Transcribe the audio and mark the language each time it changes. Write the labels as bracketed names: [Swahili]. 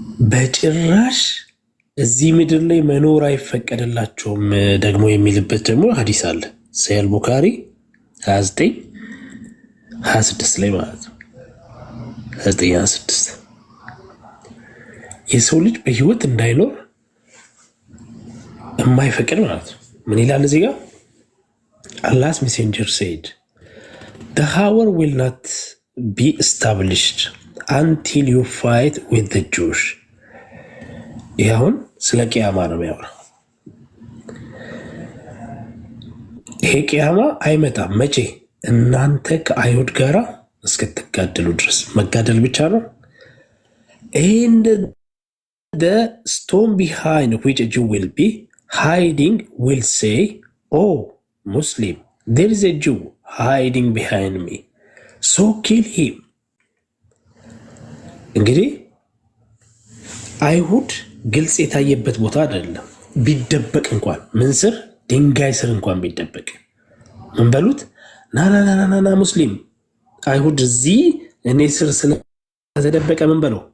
[Amharic] በጭራሽ እዚህ ምድር ላይ መኖር አይፈቀድላቸውም ደግሞ የሚልበት ደግሞ ሀዲስ አለ። ሰሂህ ቡኻሪ 29:26 ላይ ማለት ነው። 29:26 የሰው ልጅ በህይወት እንዳይኖር የማይፈቅድ ማለት ነው። ምን ይላል እዚህ ጋር? [English] Allah's messenger said, the hour will not be established until you fight with the Jews. [Amharic] ይህ አሁን ስለ ቅያማ ነው የሚያወራው። ይሄ ቅያማ አይመጣም መቼ? እናንተ ከአይሁድ ጋር እስክትጋደሉ ድረስ። መጋደል ብቻ ነው። [English] and the stone behind which a Jew will be hiding will say, oh Muslim, there is a Jew hiding behind me, so kill him. [Amharic] እንግዲህ አይሁድ ግልጽ የታየበት ቦታ አይደለም። ቢደበቅ እንኳን ምን ስር? ድንጋይ ስር እንኳን ቢደበቅ ምን በሉት? ናናናናና ሙስሊም አይሁድ እዚህ እኔ ስር ስለተደበቀ ምን በለው?